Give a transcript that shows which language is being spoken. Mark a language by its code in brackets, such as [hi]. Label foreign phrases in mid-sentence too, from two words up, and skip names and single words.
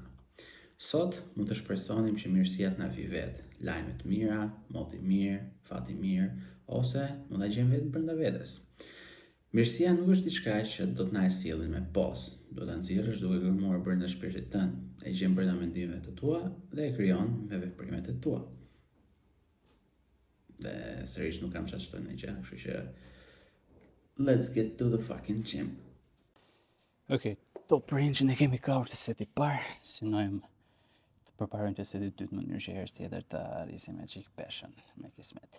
[sq] Sot mund të shpresonim që mirësia të na vi vetë, lajme të mira, moti mirë, fati mirë, ose mund ta gjejmë vetëm brenda vetes. Mirësia nuk është diçka që do të na e sillin me pos, do ta nxjerrësh duke kërmuar brenda shpirtit tënd, e gjen brenda mendimeve të tua dhe e krijon me veprimet e tua. Dhe sërish nuk kam çfarë të shtoj në gjë, kështu që [en] let's get to the fucking gym. [sq] Okej, [en] top range-in [sq] e kemi cover të seti parë, synojmë të përparojmë të seti dytë në mënyrë që herës tjetër të arrisim me çik peshën, me kismet.